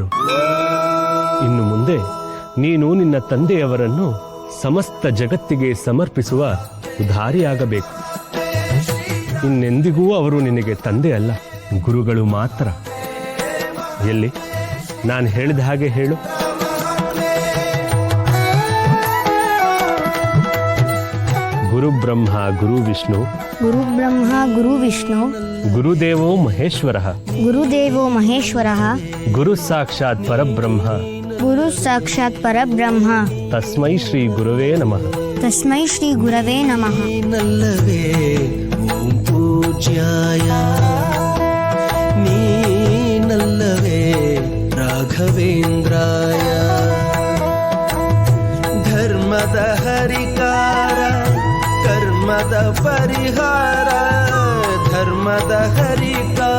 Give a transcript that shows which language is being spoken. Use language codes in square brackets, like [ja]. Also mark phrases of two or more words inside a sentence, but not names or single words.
[kn] ಇನ್ನು ಮುಂದೆ ನೀನು ನಿನ್ನ ತಂದೆಯವರನ್ನು ಸಮಸ್ತ ಜಗತ್ತಿಗೆ ಸಮರ್ಪಿಸುವ ಉದಾರಿಯಾಗಬೇಕು. ಇನ್ನೆಂದಿಗೂ ಅವರು ನಿನಗೆ ತಂದೆ ಅಲ್ಲ, ಗುರುಗಳು ಮಾತ್ರ. ಎಲ್ಲಿ ನಾನು ಹೇಳಿದ ಹಾಗೆ ಹೇಳು. [sa] ಗುರು ಬ್ರಹ್ಮ ಗುರು ವಿಷ್ಣು, ಗುರು ಬ್ರಹ್ಮ ಗುರು ವಿಷ್ಣು, ಗುರುದೇವೋ ಮಹೇಶ್ವರಃ, ಗುರುದೇವೋ ಮಹೇಶ್ವರಃ, ಗುರು ಸಾಕ್ಷಾತ್ ಪರಬ್ರಹ್ಮ, ಗುರು ಸಾಕ್ಷಾತ್ ಪರಬ್ರಹ್ಮ, ತಸ್ಮೈ ಶ್ರೀ ಗುರುವೇ ನಮಃ. ತಸ್ಮೈ ಶ್ರೀ ಗುರವೇ ನಮಃ. [kn] ನಲ್ಲವೇ ಓಂ ಪೂಜ್ಯಾಯ, ನೀನಲ್ಲವೇ ರಾಘವೇಂದ್ರಾಯ, ಧರ್ಮದ ಹರಿಕಾರ ಕರ್ಮದ ಪರಿಹಾರ, ಧರ್ಮದ ಹರಿಕಾರ